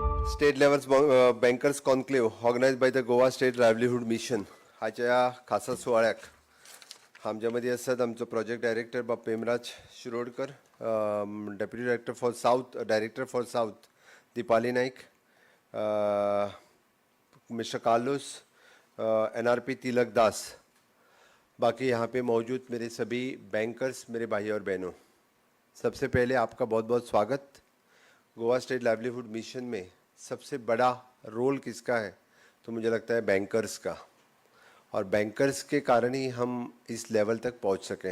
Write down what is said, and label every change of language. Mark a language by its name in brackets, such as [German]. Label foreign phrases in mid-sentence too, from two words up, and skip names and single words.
[English] State levels bankers conclave organized by the Goa State Livelihood Mission. [Konkani] हाच्या या खासा सुवाळ्याक आमच्यामध्ये असतात आमचो [English] Project Director [Konkani] बाब पेमराज शिरोडकर, [English] Deputy Director for South, Director for South [Konkani] दीपाली नाईक, मिस्टर कार्लोस, [Hindi] NRP तिलक दास, बाकी यहाँ पे मौजूद मेरे सभी बैंकर्स, मेरे भाई और बहनों, सबसे पहले आपका बहुत बहुत स्वागत। गोवा स्टेट लाइवलीहुड मिशन में सबसे बड़ा रोल किसका है? तो मुझे लगता है बैंकर्स का, और बैंकर्स के कारण ही हम इस लेवल तक पहुंच सकें।